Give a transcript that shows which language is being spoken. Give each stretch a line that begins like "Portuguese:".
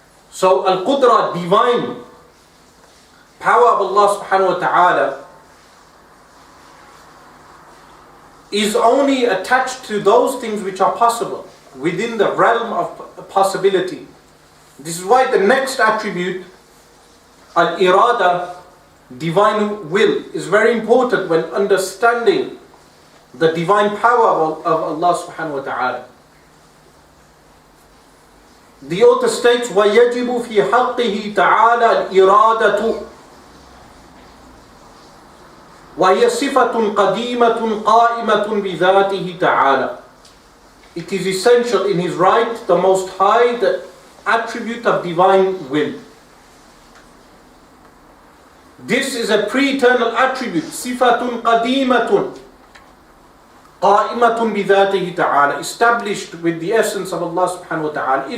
English: So al-qudra, divine power of Allah subhanahu wa ta'ala, is only attached to those things which are possible, within the realm of possibility. This is why the next attribute, al-irada, divine will, is very important when understanding the divine power of Allah subhanahu wa ta'ala. The author states,
Arabic: وَيَجِبُ فِي حَقِّهِ تَعَالَى الْإِرَادَةُ وَهِيَ صِفَةٌ قَدِيمَةٌ قَائِمَةٌ بِذَاتِهِ تَعَالَى.
English: It is essential in His right, the Most High, the attribute of divine will. This is a pre-eternal attribute,
Arabic: صِفَةٌ قَدِيمَةٌ قَائِمَةٌ بِذَاتِهِ تَعَالَى,
English: established with the essence of Allah subhanahu wa ta'ala.